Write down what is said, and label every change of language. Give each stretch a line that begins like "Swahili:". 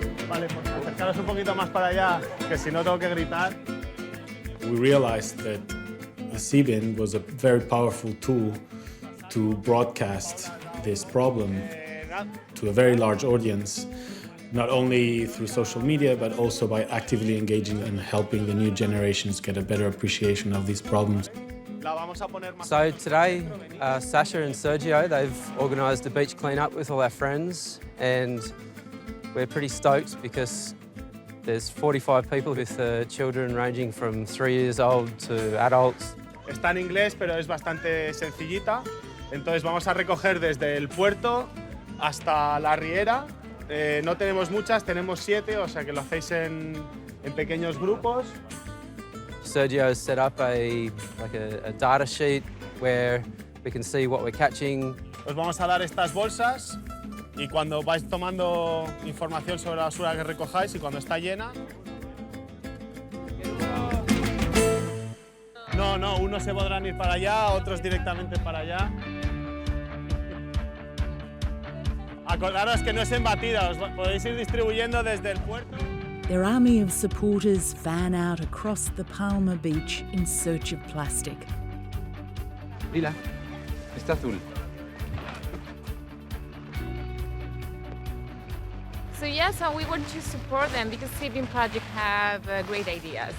Spanish: Acercaros un poquito más para allá, que si no tengo que gritar.
English: We realized that the Seabin was a very powerful tool to broadcast this problem to a very large audience, not only through social media, but also by actively engaging and helping the new generations get a better appreciation of these problems. So today, SASCHA and SERGIO, they've organised a beach clean-up with all our friends, and we're pretty stoked because there's 45 people with children ranging from 3 years old to adults.
Spanish: Está en inglés, pero es bastante sencillita. Entonces vamos a recoger desde el puerto hasta la riera. No tenemos muchas, tenemos 7, o sea que lo hacéis en pequeños grupos. Sergio has set up a data sheet where we can see what we're catching. Os vamos a dar estas bolsas y cuando vais tomando información sobre la basura que recojáis y cuando está llena... No, unos se podrán ir para allá, otros directamente para allá. Acordaros que no es en batida, os podéis ir distribuyendo desde el puerto.
English: Their army of supporters fan out across the PALMA beach in search of plastic.
Spanish: Mira, está azul.
English: So yeah, so we want to support them because Seabin Project have great ideas.